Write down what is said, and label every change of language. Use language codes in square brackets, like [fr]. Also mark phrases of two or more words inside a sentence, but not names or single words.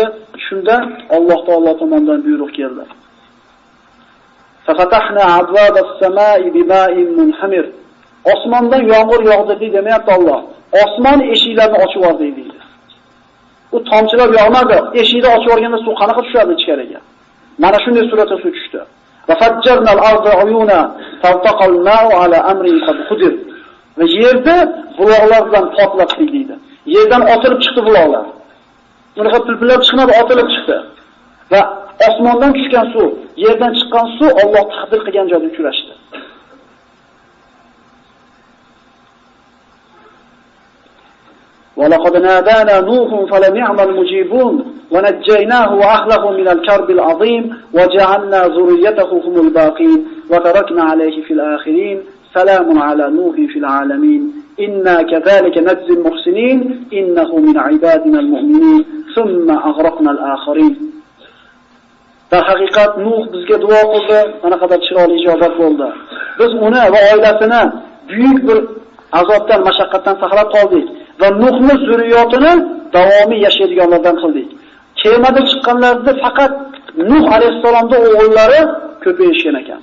[uz] Shunda Alloh taolo tomonidan buyruq keldi. [ar] ففتحنا أبواب السماء بماء منهمر. [uz] Osmondan yomg'ir yog'di demayapti Alloh. Osmon eshiklarini ochib yubordi deydi. U tomchilar yog'madi. Eshikni ochib yuborganda suv qanaqa tushadi ichkariga? Mana shunday suratda suv tushdi. [ar] وفجرنا الأرض عيونا فالتقى الماء على أمر قد قدر. [uz] va yerda buloqlar bilan portlatdi deydi. Yerdan otilib chiqdi buloqlar. Unaqa pilpillab chiqmadi, otilib chiqdi. Va osmondan tushgan suv, yerdan chiqqan suv Alloh taqdir qilgan joyda uchrashdi. [ar] وَلَقَدْ نَادَانَا نُوحٌ فَلَنِعْمَ الْمُجِيبُونَ وَنَجَّيْنَاهُ وَأَهْلَهُ مِنَ الْكَرْبِ الْعَظِيمِ وَجَعَلْنَا ذُرِّيَّتَهُ هُمُ الْبَاقِينَ وَتَرَكْنَا عَلَيْهِ فِي الْآخِرِينَ سَلَامٌ عَلَى نُوحٍ فِي الْعَالَمِينَ إِنَّا كَذَلِكَ نَجْزِي الْمُحْسِنِينَ إِنَّهُ مِنْ عِبَادِنَا الْمُؤْمِنِينَ ثُمَّ أَغْرَقْنَا الْآخَرِينَ. [uz] Dar haqiqat Nuh bizga duo qildi, mana qadar chiroyli ijobat bo'ldi. Biz uni va oilasini buyuk bir azobdan, mashaqqatdan saqlab qoldik va Nuhning zurriyotini davomiy yashaydiganlardan qildik. Kemada chiqqanlarda faqat Nuh alayhisolamning o'g'illari ko'payishgan ekan.